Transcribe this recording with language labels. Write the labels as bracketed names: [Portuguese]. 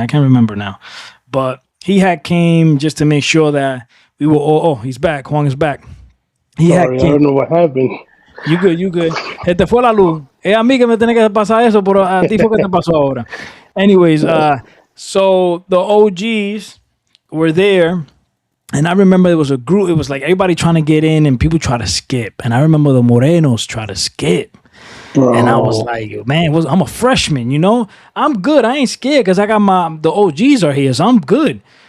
[English] I can't remember now, but he had came just to make sure that we were all. Oh, he's back. Juan is back. He had Sorry, I came. don't know what happened. You good, you good. [Spanish] Se te fue la luz. Es a mí que me tiene que pasar eso, pero a ti fue que te pasó ahora. [English] Anyways, so the OGs were there, and I remember there was a group. It was like everybody trying to get in, and people try to skip. And I remember the Morenos try to skip. And I was Bro, like, man, I'm a freshman, I'm good. I ain't scared because I got the OGs are here, so I'm good.